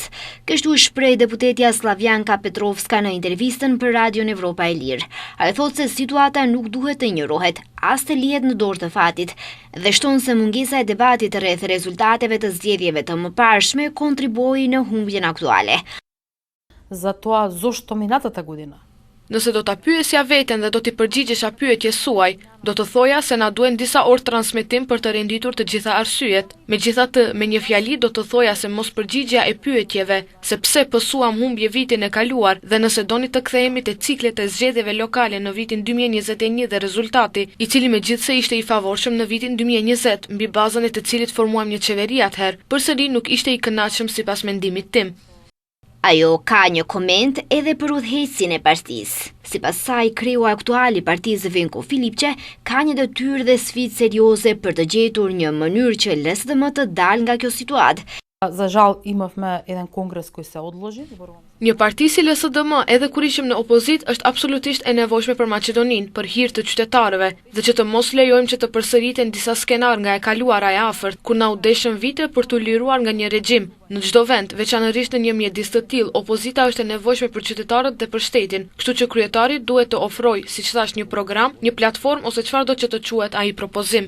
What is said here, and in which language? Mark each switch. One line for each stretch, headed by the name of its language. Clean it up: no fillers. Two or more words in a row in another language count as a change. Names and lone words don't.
Albanian: Kështu shpreh deputetja Slavjanka Petrovska në intervistën për Radion Evropa e Lirë. Ai thotë se situata nuk duhet të injorohet, as të lihet në dorë të fatit, dhe shton se mungesa e debatit rreth rezultateve të zgjedhjeve të mëparshme kontriboi në humbjen aktuale.
Macedonian: Затоа зошто минатата година?
Albanian: Nëse do ta pyesja veten dhe do t'i përgjigjesha pyetjes suaj, do të thoja se na duhen disa orë transmetim për të renditur të gjitha arsyet. Megjithatë, me një fjali do të thoja se mos përgjigjja e pyetjeve, se pse pësuam humbje vitin e kaluar dhe nëse doni të kthehemi te ciklet e zgjedhjeve lokale në vitin 2021 dhe rezultati, i cili megjithse ishte i favorshëm në vitin 2020, mbi bazën e të cilit formuam një qeveri atëherë, përsëri nuk ishte i kënaqshëm sipas mendimit tim. Ajo ka një koment edhe për udhëheqësin e partisë. Sipas saj, kreu aktual i partisë Venko Filipçe ka një detyrë dhe sfidë serioze për të gjetur një mënyrë që LSDM të dalë nga kjo situatë.
Macedonian: За жал имавме еден конгрес кој се одложи.
Albanian: Një parti si LSDM, edhe kur ishim në opozit, është absolutisht e nevojshme për Maqedoninë, për hir të qytetarëve, dhe që të mos lejojmë që të përsëriten disa skenar nga e kaluara e afërt, ku na u deshën vite për t'u liruar nga një regjim. Në çdo vend, veçanërisht në një mjedis të tillë, opozita është e nevojshme për qytetarët dhe për shtetin, kështu që kryetari duhet të ofrojë, siç thash, një program, një platformë ose çfarëdo që të quhet ai propozim.